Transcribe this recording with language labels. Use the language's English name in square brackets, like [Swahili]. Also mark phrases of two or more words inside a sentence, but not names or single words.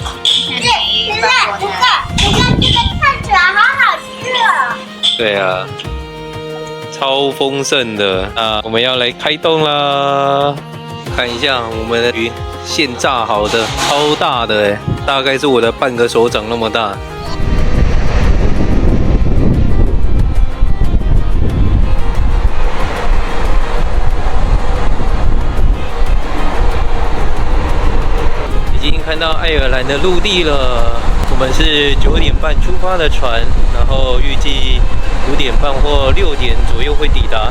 [Chinese] 对，这个看起来好好吃哦。对啊，超豐盛的。那我們要來開動啦！看一下我們的魚，現炸好的，超大的哎，大概是我的半個手掌那麼大。已經看到愛爾蘭的陸地了。我們是9點半出發的船，然後預計5點半或6點左右會抵達。